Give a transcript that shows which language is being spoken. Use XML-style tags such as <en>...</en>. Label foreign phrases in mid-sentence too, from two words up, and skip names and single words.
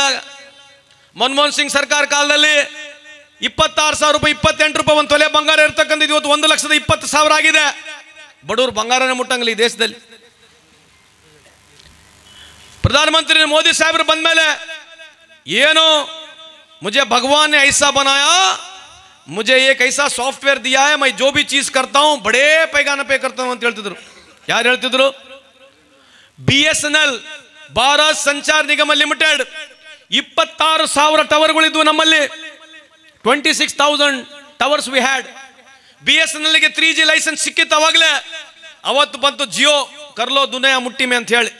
<kn>ಮನಮೋಹನ್ ಸಿಂಗ್ ಸರ್ಕಾರ ಕಾಲದಲ್ಲಿ 26,000 ರೂಪಾಯಿ 28 ರೂಪಾಯಿ ಒಂದು ತೊಲೆ ಬಂಗಾರ ಇರ್ತಕ್ಕಂಥದ್ದು ಇವತ್ತು 1,20,000 ಆಗಿದೆ. ಬಡವರು ಬಂಗಾರನೇ ಮುಟ್ಟಂಗಿಲ್ಲ ಈ ದೇಶದಲ್ಲಿ. ಪ್ರಧಾನಮಂತ್ರಿ ಮೋದಿ ಸಾಹೇಬರು ಬಂದ ಮೇಲೆ ಏನು</kn> <hi>मुझे भगवान ऐसा बनाया मुझे एक ऐसा सॉफ्टवेयर दिया है, मैं जो भी चीज करता हूं बड़े पैगाನ पे करता हूं</hi> <kn>ಅಂತ ಹೇಳ್ತಿದ್ರು. ಯಾರು ಹೇಳ್ತಿದ್ರು? BSNL ಭಾರತ್ ಸಂಚಾರ್ ನಿಗಮ ಲಿಮಿಟೆಡ್ 26,000 ಟವರ್ಗಳಿದ್ವು ನಮ್ಮಲ್ಲಿ.</kn> <en>26,000 towers we had.</en> <kn>BSNL ಗೆ 3G ಲೈಸೆನ್ಸ್ ಸಿಕ್ಕಿತ್ತು ಅವಾಗಲೇ. ಅವತ್ತು ಬಂತು</kn> <hi>जियो कर लो दुनिया मुट्ठी में</hi> <kn>ಅಂತ ಹೇಳಿ.</kn>